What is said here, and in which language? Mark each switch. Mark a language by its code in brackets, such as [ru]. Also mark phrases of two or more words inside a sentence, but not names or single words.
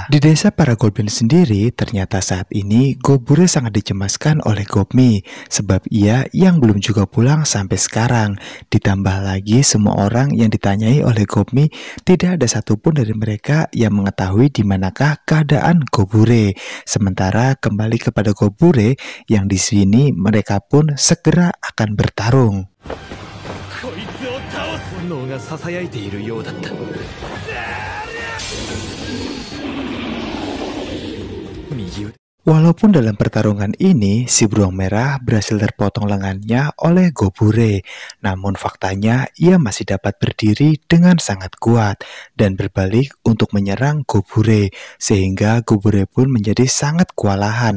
[id] Di desa para goblin sendiri, ternyata saat ini Gobure sangat dicemaskan oleh Gobmi, sebab ia yang belum juga pulang sampai sekarang. Ditambah lagi semua orang yang ditanyai oleh Gobmi, tidak ada satupun dari mereka yang mengetahui di manakah keadaan Gobure. Sementara kembali kepada Gobure, yang di sini mereka pun segera akan bertarung. [ja] 本能が囁いているようだった。右腕 [id] Walaupun dalam pertarungan ini si beruang merah berhasil terpotong lengannya oleh Gobure, namun faktanya ia masih dapat berdiri dengan sangat kuat dan berbalik untuk menyerang Gobure, sehingga Gobure pun menjadi sangat kewalahan.